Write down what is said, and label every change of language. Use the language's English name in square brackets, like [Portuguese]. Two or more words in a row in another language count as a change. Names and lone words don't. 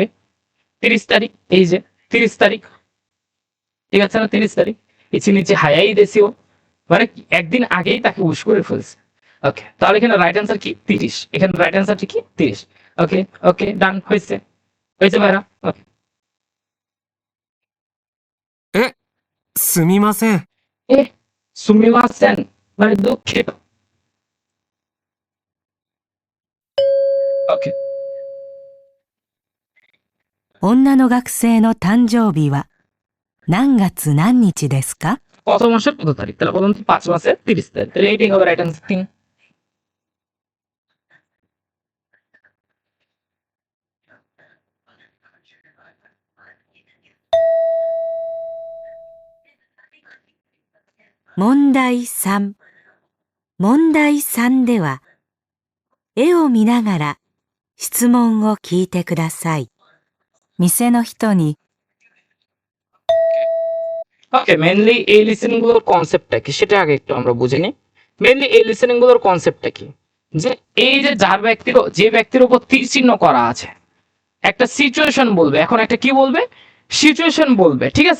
[Bangla] 30 তারিখ। এই যে 30 তারিখ, ঠিক আছে না? 30 তারিখ। [Japanese] 一日早いですよ [Bangla] মানে একদিন আগেই তাকে উইশ করে ফেলছে। ওকে, তাহলে এখানে [English] right answer [Bangla] কি? 30। এখানে [English] right answer [Bangla] কি? 30। [English] okay okay, done, [Bangla] হয়েছে হয়েছে ভাইরা। ওকে, [Japanese] すみません。 [Bangla] এ সুমিমাসেন মানে দুঃখিত। ওকে, [Japanese] 女の学生の誕生日は何月何日ですか？ [Bangla] কত মাসের কত তারিখ? তাহলে বলুন তো 5 মাসের 30 তারিখ। তাহলে এইটাই হবে [English] right answer [Bangla] 3। [Japanese] 問題3。問題3では、絵を見ながら質問を聞いてください。店の人に、 [Bangla] ওকে, মেনলি এই লিসেনিং গুলোর কনসেপ্টটা কি সেটা আগে একটু আমরা বুঝে নিই। মেনলি এই লিসেনিং গুলোর কনসেপ্টটা কি, যে এই যে যার ব্যক্তির, যে ব্যক্তির উপর তীর চিহ্ন করা আছে, একটা সিচুয়েশন বলবে, এখন একটা কি বলবে? সিচুয়েশন বলবে, ঠিক আছে?